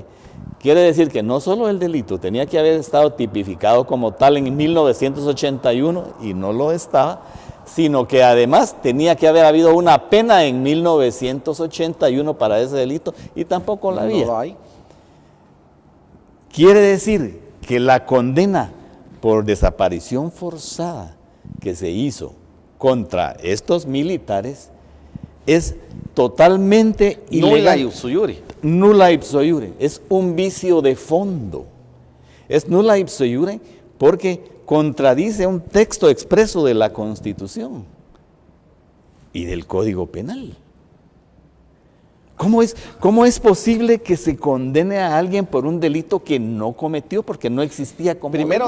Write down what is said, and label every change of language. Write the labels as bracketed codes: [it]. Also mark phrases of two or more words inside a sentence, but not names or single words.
[es] Quiere decir que no solo el delito tenía que haber estado tipificado como tal en 1981 y no lo estaba, sino que además tenía que haber habido una pena en 1981 para ese delito y tampoco la había. No lo hay. Quiere decir que la condena por desaparición forzada que se hizo contra estos militares es totalmente ilegal. [la] Nulla ipso iure. Nulla ipso iure. [es] Es un vicio de fondo. Es [la] nulla ipso iure [es] porque contradice un texto expreso de la Constitución y del Código Penal. ¿Cómo es posible que se condene a alguien por un delito que no cometió porque no existía como Primero